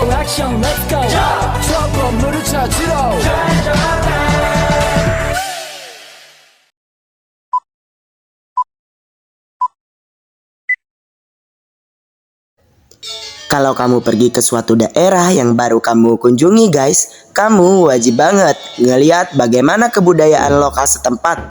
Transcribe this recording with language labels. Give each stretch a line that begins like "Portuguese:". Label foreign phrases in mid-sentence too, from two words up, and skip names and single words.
Korean: 액션
English: let's go
Korean: 저 건물을 찾으러
Indonesian: Kalau kamu pergi ke suatu daerah yang baru kamu kunjungi guys, kamu wajib banget ngeliat bagaimana kebudayaan lokal setempat.